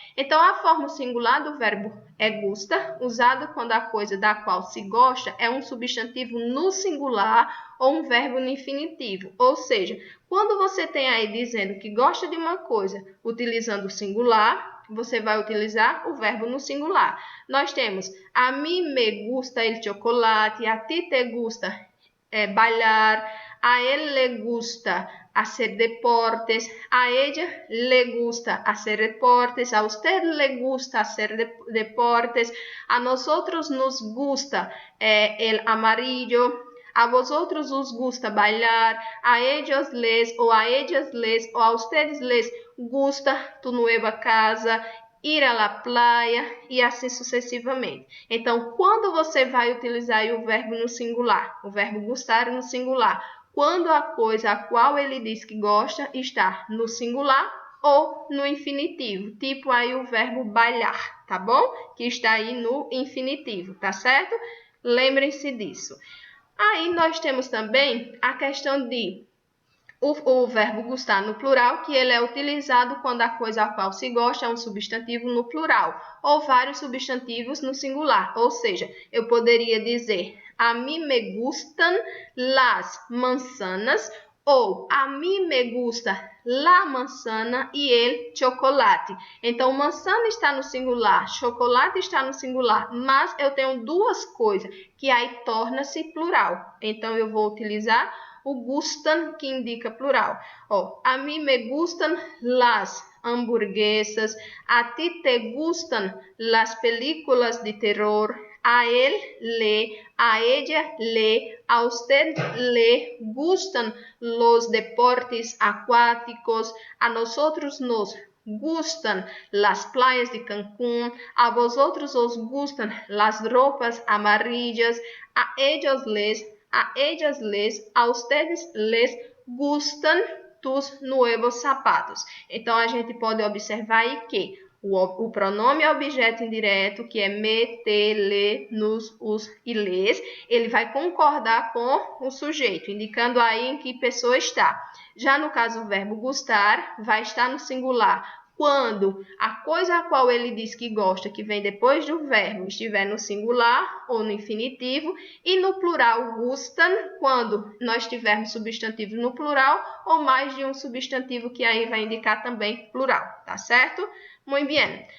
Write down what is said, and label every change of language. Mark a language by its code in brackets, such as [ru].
[pt] Então, a forma singular do verbo é gusta, usado quando a coisa da qual se gosta é um substantivo no singular ou um verbo no infinitivo. Ou seja, quando você tem aí dizendo que gosta de uma coisa utilizando o singular, você vai utilizar o verbo no singular. Nós temos [es] a mim me gusta el chocolate, a ti te gusta bailar, a él le gusta hacer deportes, a ella le gusta hacer deportes, a usted le gusta hacer deportes, a nosotros nos gusta el amarillo, a vosotros os gusta bailar, a ellos les ou a ellas les ou a ustedes les gusta tu nueva casa, ir à la playa [pt] e assim sucessivamente. Então, quando você vai utilizar o verbo no singular, o verbo gostar no singular, quando a coisa a qual ele diz que gosta está no singular ou no infinitivo, tipo aí o verbo bailar, tá bom? Que está aí no infinitivo, tá certo? Lembrem-se disso. Aí nós temos também a questão de o verbo gostar no plural, que ele é utilizado quando a coisa a qual se gosta é um substantivo no plural, ou vários substantivos no singular. Ou seja, eu poderia dizer, [es] a mim me gustan las manzanas, [pt] ou [es] a mim me gusta la manzana e el chocolate. [pt] Então, manzana está no singular, chocolate está no singular, mas eu tenho duas coisas, que aí torna-se plural. Então, eu vou utilizar o gustan, que indica plural. [es] A mim me gustan las hamburguesas, a ti te gustan las películas de terror, a él le, a ella le, a usted le gustan los deportes acuáticos, a nosotros nos gustan las playas de Cancún, a vosotros os gustan las ropas amarillas, a ellos les, a ellas les, a ustedes les gustan tus nuevos sapatos. [pt] Então, a gente pode observar aí que o pronome objeto indireto, que é me, te, le, nos, os e les, ele vai concordar com o sujeito, indicando aí em que pessoa está. Já no caso, o verbo gustar vai estar no singular quando a coisa a qual ele diz que gosta, que vem depois do verbo, estiver no singular ou no infinitivo, e no plural gustan, quando nós tivermos substantivo no plural ou mais de um substantivo que aí vai indicar também plural, tá certo? Muito bem.